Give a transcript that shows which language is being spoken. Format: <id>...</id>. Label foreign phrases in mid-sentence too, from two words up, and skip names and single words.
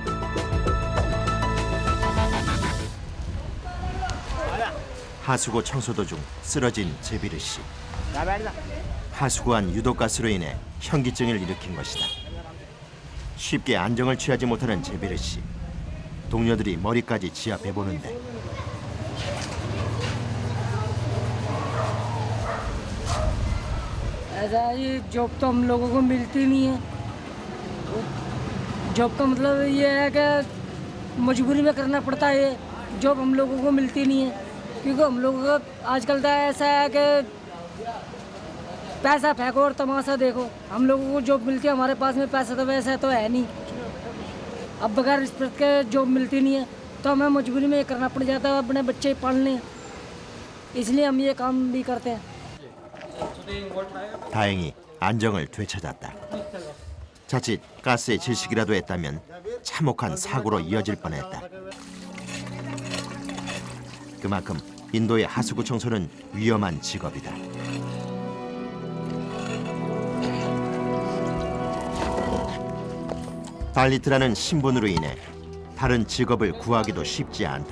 <ko>하수구 청소 도중 쓰러진 제비르 씨. 하수구 안 유독가스로 인해 현기증을 일으킨 것이다. 쉽게 안정을 취하지 못하는 제비르 씨. 동료들이 머리까지 지압해 보는데</ko> <hi>ऐसा ये जॉब तो हम लोगों को मिलती नहीं है जॉब का मतलब ये है कि मजबूरी में करना पड़ता है ये जॉब हम लोगों को मिलती नहीं है क्योंकि हम लोगों का आजकल तो ऐसा है कि पैसा फेंको और तमाशा देखो हम लोगों को जॉब मिलती है हमारे पास में पैसा तो वैसा तो है नहीं अब बगैर रिस्पेक्ट के जॉब मिलती नहीं है तो हमें मजबूरी में ये करना पड़ जाता है अपने बच्चे पालने इसलिए हम ये काम भी करते हैं</hi> <ko>다행히 안정을 되찾았다. 자칫 가스에 질식이라도 했다면 참혹한 사고로 이어질 뻔했다. 그만큼 인도의 하수구 청소는 위험한 직업이다. 달리트라는 신분으로 인해 다른 직업을 구하기도 쉽지 않다.</ko>